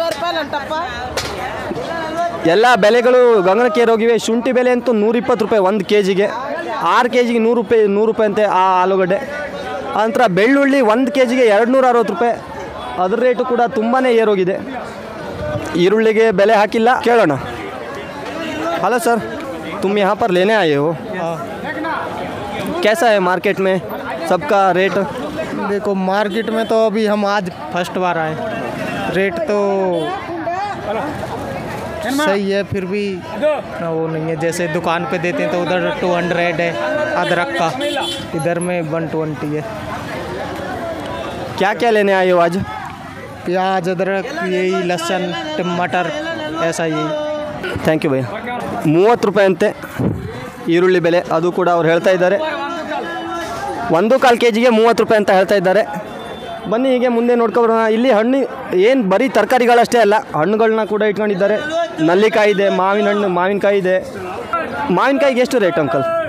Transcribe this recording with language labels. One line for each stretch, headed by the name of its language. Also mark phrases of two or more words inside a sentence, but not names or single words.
Kannada: ಎಲ್ಲ ಬೆಲೆಗಳು ಗಗನಕ್ಕೇರೋಗಿವೆ. ಶುಂಠಿ ಬೆಲೆ ಅಂತೂ 120 ರೂಪಾಯಿ 1 ಕೆ ಜಿಗೆ. 6 ಕೆ ಜಿಗೆ 100 ರೂಪಾಯಿ ಅಂತೆ ಆ ಆಲೂಗಡ್ಡೆ. ನಂತರ ಬೆಳ್ಳುಳ್ಳಿ 1 ಕೆ ಜಿಗೆ 260 ರೂಪಾಯಿ. ಅದ್ರ ರೇಟು ಕೂಡ ತುಂಬಾ ಏರೋಗಿದೆ. ಈರುಳ್ಳಿಗೆ ಬೆಲೆ ಹಾಕಿಲ್ಲ, ಕೇಳೋಣ.
Hindi: ಹಲೋ सर, तुम यहाँ पर लेने आए हो? कैसा है मार्केट में सबका रेट? देखो, मार्केट में तो अभी हम आज फर्स्ट बार आए. रेट तो सही है, फिर भी वो नहीं है. जैसे दुकान पे देते हैं तो उधर 200 है अदरक का, इधर में 120 है. क्या क्या लेने आए हो आज? प्याज, अदरक, यही लहसुन, टमाटर, ऐसा यही.
English: thank you ಭಯ್ಯ.
Kannada: 30 ರೂಪಾಯಿ ಅಂತೆ ಈರುಳ್ಳಿ ಬೆಲೆ, ಅದು ಕೂಡ ಅವ್ರು ಹೇಳ್ತಾ ಇದ್ದಾರೆ. 1.25 ಕೆ ಜಿಗೆ 30 ರೂಪಾಯಿ ಅಂತ ಹೇಳ್ತಾ ಇದ್ದಾರೆ. ಬನ್ನಿ ಹೀಗೆ ಮುಂದೆ ನೋಡ್ಕೊಬರೋಣ. ಇಲ್ಲಿ ಹಣ್ಣು ಏನು ಬರೀ ತರಕಾರಿಗಳಷ್ಟೇ ಅಲ್ಲ, ಹಣ್ಣುಗಳನ್ನ ಕೂಡ ಇಟ್ಕೊಂಡಿದ್ದಾರೆ. ನಲ್ಲಿಕಾಯಿ ಇದೆ, ಮಾವಿನಕಾಯಿ ಇದೆ. ಮಾವಿನಕಾಯಿಗೆ ಎಷ್ಟು ರೇಟ್ ಅಂಕಲ್?